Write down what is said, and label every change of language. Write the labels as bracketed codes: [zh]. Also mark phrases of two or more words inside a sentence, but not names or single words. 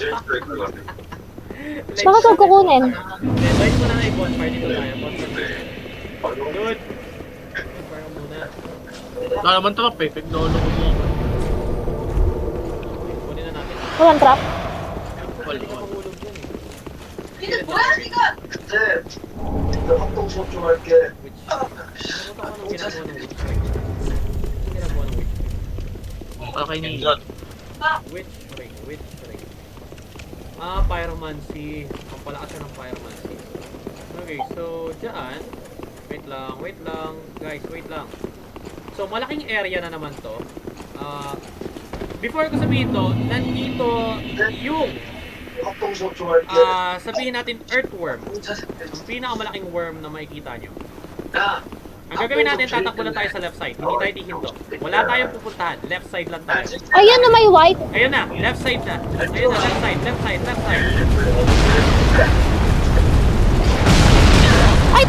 [tl] Bakit huwag kukunin? Invite mo na na i-bonfire dito tayo. Bonfire. Good! Bonfire muna. Wala naman trap eh. Pignolo ko mo. Okay, kunin na natin. Walang trap. Hindi ka mahulog dyan eh. [ko] 니들 뭐야 지금? 이제 너 합동 수업 좀 할게. [tl] Which... Nakalimutan ko anong ginagawa ng witch. Anong ginagawa ng witch? Okay, ni. [en] Witch. Pyromancy. [tl] Pampalakas siya ng pyromancy. Okay, so dyan. Wait lang. Guys, wait lang. So, malaking area na naman to. Before ko sabihin to, nandito yung [ko] 합동 수업 좀 할게. [tl] sabihin natin earthworm. Ang pinakamalaking worm na makikita nyo. [ko] 야, [tl] Ang gagawin natin, tatakbo lang tayo sa [en] left side. [tl] Hindi tayo dihinto. Wala tayong pupuntahan. [en] Left side [tl] lang tayo. Ayun na may white. Ayun na, [en] left side [tl] na. Ayun na, [en] left side. [tl] Ay!